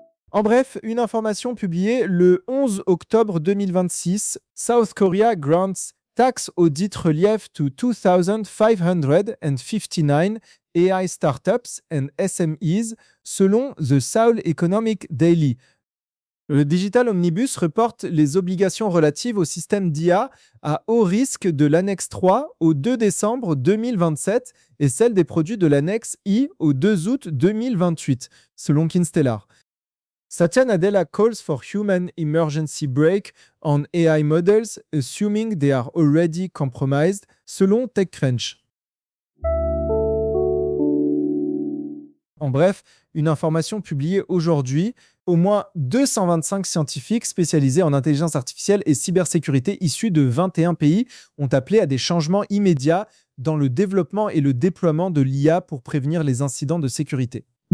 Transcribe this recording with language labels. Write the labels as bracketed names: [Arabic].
[French] En bref, une information publiée le 11 octobre 2026, [English] South Korea grants tax audit relief to 2,559 AI startups and SMEs, [French] selon The Seoul Economic Daily. Le Digital Omnibus reporte les obligations relatives au système d'IA à haut risque de l'annexe 3 au 2 décembre 2027 et celles des produits de l'annexe I au 2 août 2028, selon Kinstellar. [English] Satya Nadella calls for human emergency break on AI models, assuming they are already compromised, [French] selon TechCrunch. En bref, une information publiée aujourd'hui, au moins 225 scientifiques spécialisés en intelligence artificielle et cybersécurité issus de 21 pays ont appelé à des changements immédiats dans le développement et le déploiement de l'IA pour prévenir les incidents de sécurité.